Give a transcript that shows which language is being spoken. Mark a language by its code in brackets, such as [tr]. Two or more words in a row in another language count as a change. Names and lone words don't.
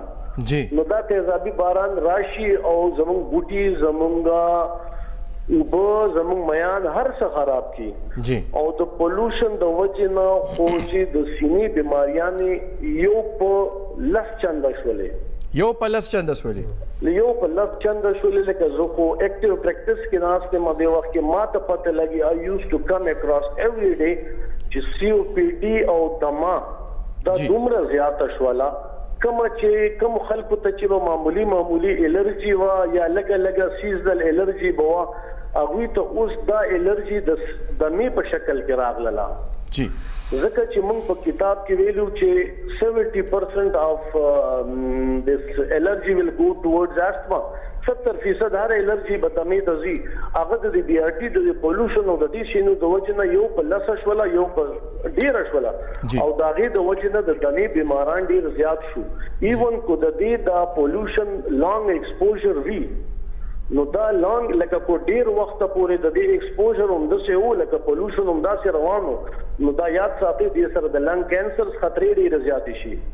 [ps] نو دا تیزابي باران راشي او زمونږ بوټي، زمونږ اوبه، زمونږ میان هر څه خراب کی. او د پولوشن د وجې نه خو چې د سینې بیماریانې یو په 10 چنده شولې. یو په 10 چنده شولې. لکه زه خو [en] active practice [ps] کې ناست یم، دې وخت کې ما ته پته لګي [en] I used to come across every day [ps] چې COPD او دما دا دومره زیاته شوله. کوم خلکو ته چې معمولی الرجی وا یا لګه [en] seasonal allergy [ps] بوا، هغوی ته اوس دا الرجی د دمې په شکل کې راغله. ځکه چې موږ په کتاب کې ویلو چې [en] 70% of this allergy will go towards asthma. [ps] 70% هر الرجی به دمې ته ځي. هغه د بي آر ټي د پولوشن او د دې شینو د وجې نه یو په 10 شوله، یو په ډیره شوله، او د هغې د وجې نه د دمې بیماران ډیر زیات شو. ایون کو د دې دا پولوشن [en] long exposure [ps] وي، نو دا لانګ لکه کو ډیر وخت پورې د دې ایکسپوژر هم داسې و لکه پولوشن هم داسې روانو، نو دا یاد ساتئ دې سره د [en] lung cancer [ps] خطرې ډېرې زیاتې شي.